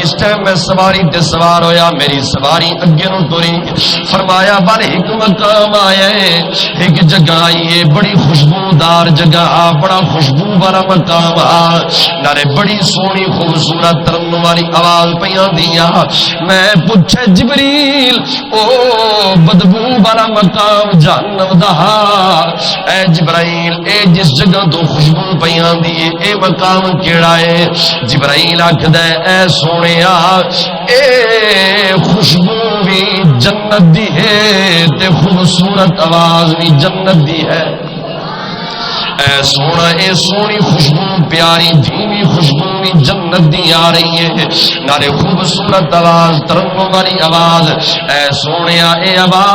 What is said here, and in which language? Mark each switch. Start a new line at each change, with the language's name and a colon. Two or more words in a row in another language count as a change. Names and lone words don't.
Punjabi: جس ٹائم میں سواری تے سوار ہویا میری سواری اگے نو ٹری فرمایا بل ایک مقام آیا ہے ایک جگہ آئی ہے بڑی خوشبودار جگہ بڑا خوشبو والا مقام نارے بڑی سونی خوبصورت ترنم والی آواز پیاں دیا میں پوچھے جبریل او بدبو والا مقام جہنم دا اے جبرائیل اے جس جگہ تو خوشبو پیاں دی اے مقام کیڑا ہے جبرائیل آکھدا اے سونیا اے خوشبو بھی جنت دی ہے تے خوبصورت آواز بھی جنت دی ہے اے سونا اے سونی خوشبو پیاری دھیمی خوشبو بھی جنت دی آ رہی ہے نارے خوبصورت آواز ترنم والی آواز اے سونیا اے آواز